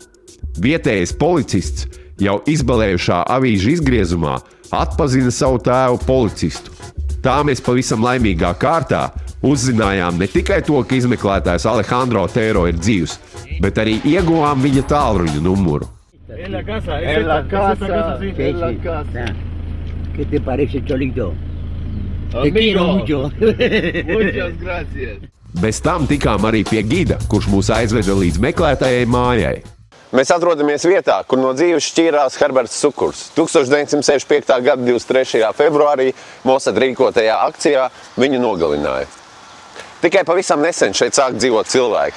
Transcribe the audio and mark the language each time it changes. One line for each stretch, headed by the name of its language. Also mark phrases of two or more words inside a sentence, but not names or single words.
Latvian: Vietējais policists jau izbalējušā avīžu izgriezumā atpazina savu tēvu policistu. Tā mēs pavisam laimīgā kārtā uzzinājām ne tikai to, ka izmeklētājs Alejandro Otero ir dzīvs, bet arī ieguvām viņa tālruņa numuru.
Spanish: ¿Qué te parece, Cholito? Te quiero mucho. Muchas gracias.
Latvian: Bez tam tikām arī pie gida, kurš mūs aizveda līdz meklētājai mājai. Mēs atrodamies vietā, kur no dzīves šķīrās Herberts Cukurs. 1965. gada 23. februārī Mossad rīkotajā akcijā viņu nogalināja. Tikai pavisam nesen šeit sāk dzīvot cilvēki.